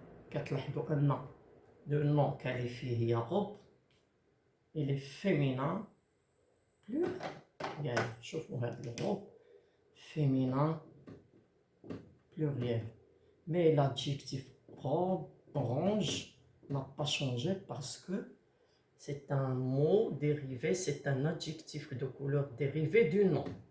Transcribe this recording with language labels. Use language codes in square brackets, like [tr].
[ar] كتلاحظوا ان [fr] le nom qualifié [ar] هي robe. [fr] Il est féminin pluriel. [ar] شوفوا هاد الروب féminin pluriel. [fr] Mais l'adjectif robe orange n'a pas changé parce que c'est un mot dérivé, c'est un adjectif de couleur dérivé du nom.